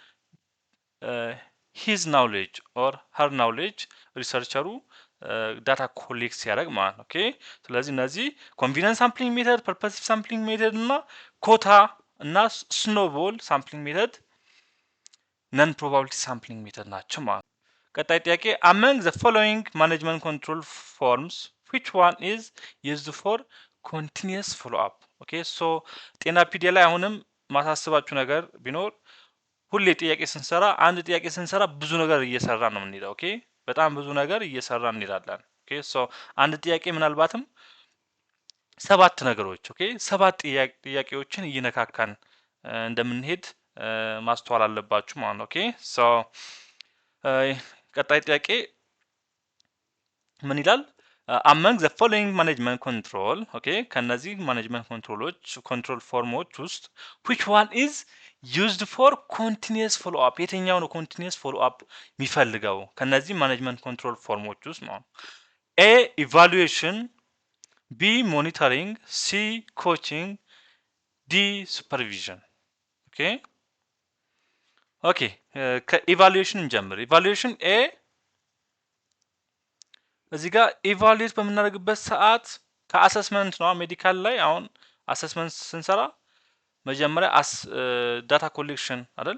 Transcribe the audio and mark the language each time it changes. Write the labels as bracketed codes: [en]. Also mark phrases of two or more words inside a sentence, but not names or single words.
[en] his knowledge or her knowledge ሪሰርቸሩ data collect [am] ሲያደርግ ማለት ነው። ኦኬ ስለዚህ እነዚህ [en] convenience sampling method, purposive sampling method እና ኮታ እና snowball sampling method non probability sampling method [am] ናቸው ማለት ነው። ቀጣይ ጥያቄ [en] among the following management control forms which one is used for continuous follow up? okay so [am] ጤናፒዲያ ላይ አሁንም ማሳስባችሁ ነገር ቢኖር ሁሌ ጥያቄ ስንሰራ አንድ ጥያቄ ስንሰራ ብዙ ነገር እየሰራ ነው የምንሄደው። ኦኬ በጣም ብዙ ነገር እየሰራ እንሄዳለን። [en] okay so [am] አንድ ጥያቄ ምናልባትም ሰባት ነገሮች ኦኬ ሰባት ጥያቄዎችን እየነካካን እንደምንሄድ ማስተዋል አለባችሁ ማለት ነው። [en] okay so [am] ቀጣይ ጥያቄ ምን ይላል? [en] among the following management control [am] ኦኬ ከነዚህ [en] management control forms [am] ውስጥ [en] which one is used for continuous follow up [am] የትኛው ነው [en] continuous follow up [am] የሚፈልገው ከነዚህ [en] management control forms [am] ውስጥ ነው? [en] a evaluation b monitoring c coaching d supervision [am] ኦኬ ኦኬ ከኢቫሉዌሽን እንጀምር። ኢቫሉዌሽን ኤ እዚህ ጋር ኢቫሉዌት በምናደርግበት ሰዓት ከአሰስመንት ነው ሜዲካል ላይ አሁን አሰስመንት ስንሰራ መጀመሪያ ዳታ ኮሌክሽን አይደል?